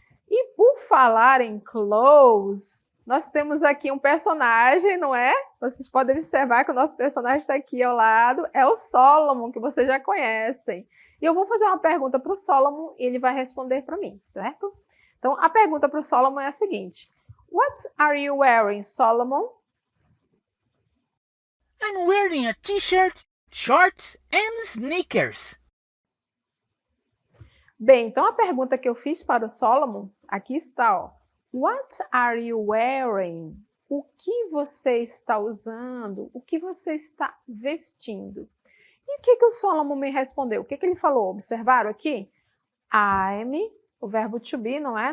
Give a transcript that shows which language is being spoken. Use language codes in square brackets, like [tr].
[pt] E por falar em clothes, nós temos aqui um personagem, não é? Vocês podem observar que o nosso personagem está aqui ao lado, é o Solomon, que vocês já conhecem. E eu vou fazer uma pergunta para o Solomon e ele vai responder para mim, certo? Então, a pergunta para o Solomon é a seguinte. [en] What are you wearing, Solomon? I'm wearing a t-shirt, shorts and sneakers. [pt] Bem, então a pergunta que eu fiz para o Solomon, aqui está, ó. [en] What are you wearing? [pt] O que você está usando? O que você está vestindo? E o que o Solomon me respondeu? O que ele falou? Observaram aqui? I'm, o verbo to be, não é?